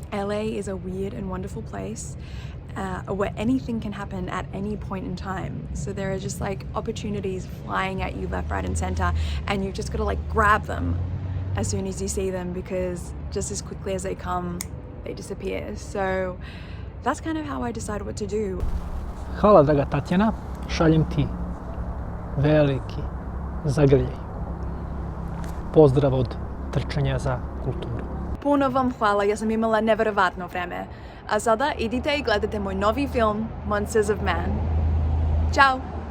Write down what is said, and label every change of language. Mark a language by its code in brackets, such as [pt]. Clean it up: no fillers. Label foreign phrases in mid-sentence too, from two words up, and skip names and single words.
[en] LA is a weird and wonderful place where anything can happen at any point in time. So there are just like opportunities flying at you left, right, and center, and you've just got to like grab them as soon as you see them, because just as quickly as they come, they disappear. So that's kind of how I decide what to do. [sr] Hvala, draga Tatjana. Šaljem ti veliki zagrljaj. Pozdrav od trčanja za kulturu. Puno vam hvala, ja sam imala neverovatno vreme. A sada idite i gledajte moj novi film Monsters of Man. Ćao!